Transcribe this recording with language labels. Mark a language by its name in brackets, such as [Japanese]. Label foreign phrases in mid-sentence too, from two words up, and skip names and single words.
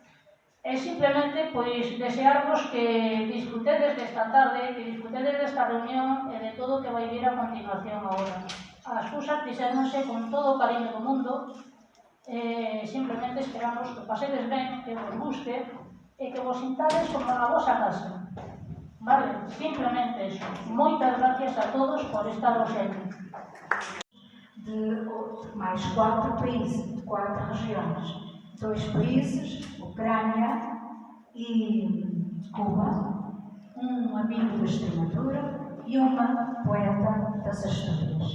[Galician] E simplemente, pois, desearvos que disfrutedes desta tarde, que disfrutedes desta reunión e de todo o que vai vir a continuación agora. As cousas fixéronse con todo o cariño do mundo, simplemente esperamos que pasedes ben, que vos guste e que vos sintades como na vosa casa. Vale, simplemente eso. Moitas gracias a todos por estar ausente. [Portuguese] De mais 4 países, 4 regiões. 2 países, Ucrânia e Cuba, um amigo da Extremadura e uma poeta das Astúrias.